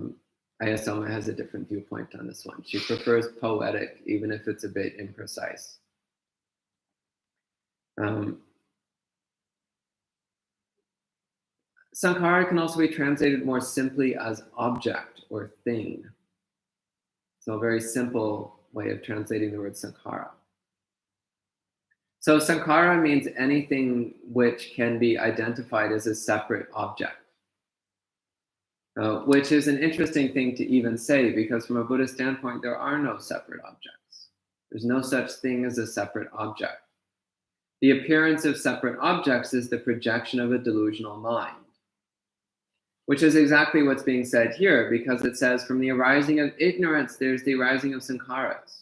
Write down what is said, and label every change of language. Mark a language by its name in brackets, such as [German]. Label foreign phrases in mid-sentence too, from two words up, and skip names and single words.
[English] Ayasoma has a different viewpoint on this one. She prefers poetic, even if it's a bit imprecise. Sankhara can also be translated more simply as object or thing. So a very simple way of translating the word sankhara. So sankhara means anything which can be identified as a separate object, which is an interesting thing to even say, because from a Buddhist standpoint, there are no separate objects. There's no such thing as a separate object. The appearance of separate objects is the projection of a delusional mind, which is exactly what's being said here, because it says, from the arising of ignorance, there's the arising of sankharas.